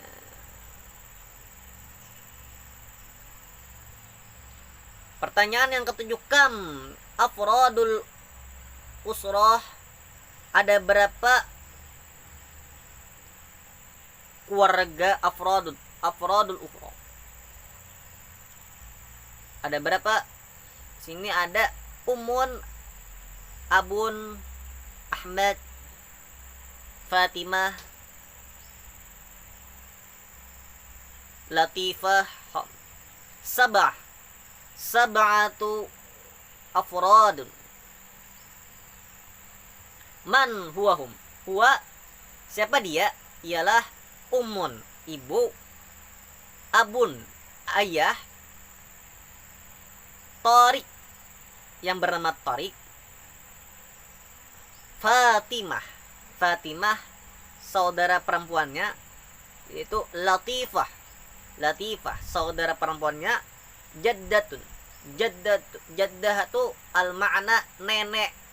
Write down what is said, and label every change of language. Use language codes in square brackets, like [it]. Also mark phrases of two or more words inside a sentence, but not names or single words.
[ms] Pertanyaan yang ketujuh, [ar] كم أفراد الأسرة, [ms] ada berapa keluarga [ar] أفراد الأسرة? [ms] Ada berapa? Sini ada Umun, Abun, Ahmad, Fatimah, Latifah, [ar] سبعة أفراد. من هم? [ms] Huwa siapa dia? Ialah Umun, ibu, Abun, ayah, Tariq yang bernama Tariq, Fatimah saudara perempuannya, yaitu Latifah saudara perempuannya, Jaddah itu al makna nenek.